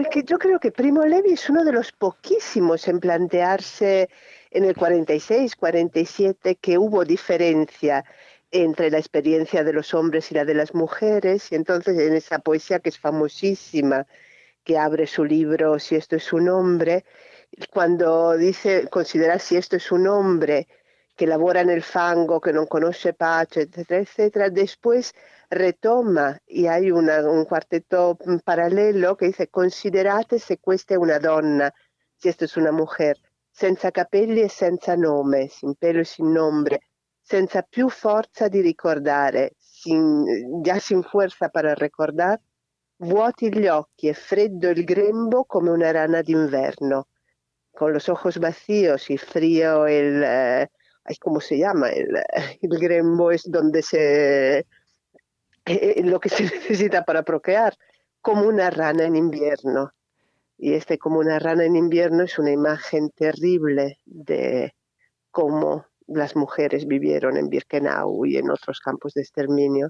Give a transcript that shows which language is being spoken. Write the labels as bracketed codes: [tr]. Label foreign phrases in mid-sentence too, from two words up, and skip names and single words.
[es] porque yo creo que Primo Levi es uno de los poquísimos en plantearse en el 46, 47 que hubo diferencia entre la experiencia de los hombres y la de las mujeres, y entonces en esa poesía que es famosísima, que abre su libro Si esto es un hombre, cuando dice considerar si esto es un hombre que labora [it] nel fango, [es] que [it] non conosce pace, [es] etcétera, etcétera, después retoma y hay un cuarteto [it] paralelo che dice considerate se questa è una donna, [es] si esto es una mujer, [it] senza capelli e senza nome, [es] sin pelo e sin nombre, [it] senza più forza di ricordare, già [es] sin fuerza para recordar, [it] vuoti gli occhi e freddo il grembo come una rana d'inverno, [es] con los ojos vacíos y frío ¿cómo se llama? El grembo es donde lo que se necesita para procrear, como una rana en invierno. Y como una rana en invierno es una imagen terrible de cómo las mujeres vivieron en Birkenau y en otros campos de exterminio.